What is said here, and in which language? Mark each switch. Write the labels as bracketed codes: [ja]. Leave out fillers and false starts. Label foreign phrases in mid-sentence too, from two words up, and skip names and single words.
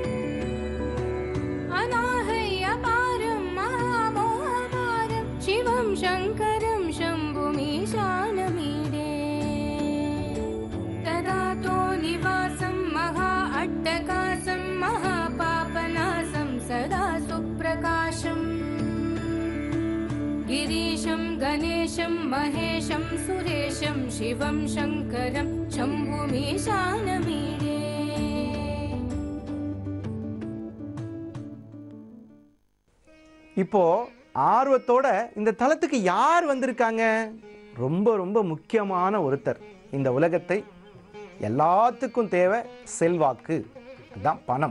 [sa] अनाहयपारं महामोहपारं शिवं शङ्करं शम्भुमीशानमीडे तदातो निवासं महा अट्टकासं महापापनासं सदा सुप्रकाशम् गिरीशं गणेशं महेशं सुरेशं शिवं शङ्करं शम्भुमीशानमीडे [ta] இப்போ ஆர்வத்தோட இந்த தலத்துக்கு யார் வந்திருக்காங்க? ரொம்ப ரொம்ப முக்கியமான ஒருத்தர். இந்த உலகத்தை எல்லாத்துக்கும் தேவை செல்வாக்கு, அதுதான் பணம்.